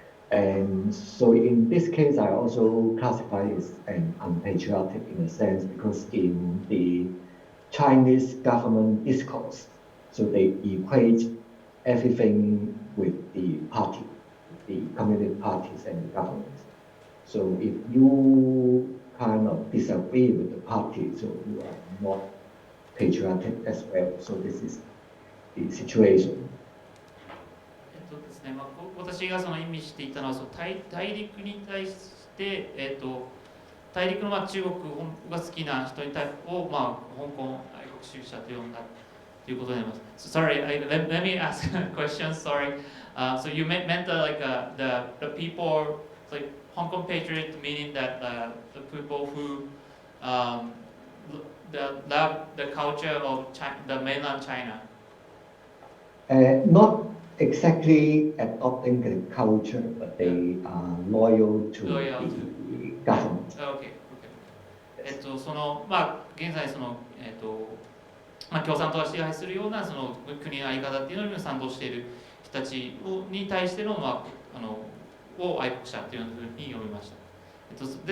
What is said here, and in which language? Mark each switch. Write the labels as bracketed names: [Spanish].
[English] And so in this case, I also classify it as an unpatriotic in a sense, because in the Chinese government discourse, so they equate everything with the party, the communist parties and the government. So if you kind of disagree with the party, so you are not patriotic as well. So this is the situation. [Japanese] ですね、まあ、私が意味していたのは大陸に対して、大陸の中国が好きな人を、まあ、香港愛国主義者と呼んだということになります。 [English] Sorry, let me ask a question. Sorry. So you meant the people like Hong Kong patriot, meaning that the people who love the culture of China, the mainland China. Not exactly adopting the culture, but they are loyal to the government. Okay. [Japanese] その現在その共産党が支配するようなその国の在り方っていうのに賛同している人たちに対してのを愛国者というふうに読みました。